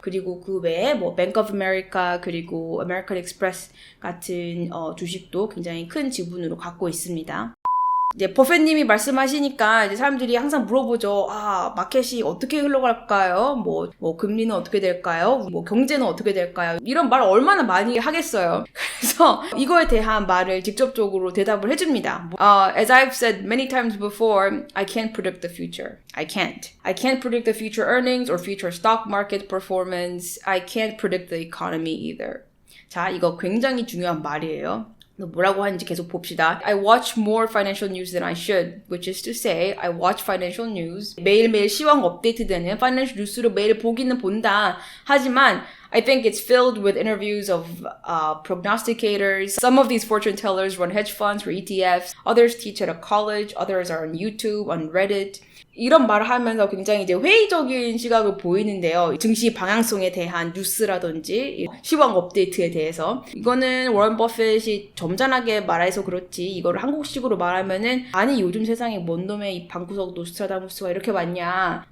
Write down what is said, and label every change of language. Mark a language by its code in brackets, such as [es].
[ko] 그리고 그 외에 뭐 Bank of America 그리고 American Express 같은 주식도 굉장히 큰 지분으로 갖고 있습니다. 이제 버핏님이 말씀하시니까 이제 사람들이 항상 물어보죠. 마켓이 어떻게 흘러갈까요? 뭐 금리는 어떻게 될까요? 뭐 경제는 어떻게 될까요? 이런 말 얼마나 많이 하겠어요. 그래서 이거에 대한 말을 직접적으로 대답을 해줍니다. [en] As I've said many times before, I can't predict the future. I can't. I can't predict the future earnings or future stock market performance. I can't predict the economy either. [ko] 자, 이거 굉장히 중요한 말이에요. 뭐라고 하는지 계속 봅시다. [en] I watch more financial news than I should, which is to say, I watch financial news. [ko] 매일매일 시황 업데이트되는 파이낸셜 뉴스를 매일 보기는 본다. 하지만 [en] I think it's filled with interviews of prognosticators. Some of these fortune tellers run hedge funds or ETFs. Others teach at a college. Others are on YouTube, on Reddit. [ko] 이런 말을 하면서 굉장히 이제 회의적인 시각을 보이는데요. 증시 방향성에 대한 뉴스라든지 시황 업데이트에 대해서 이거는 워런 버핏이 점잖하게 말해서 그렇지 이거를 한국식으로 말하면은 아니 요즘 세상에 뭔 놈의 이 방구석 노스트라다무스가 이렇게 많냐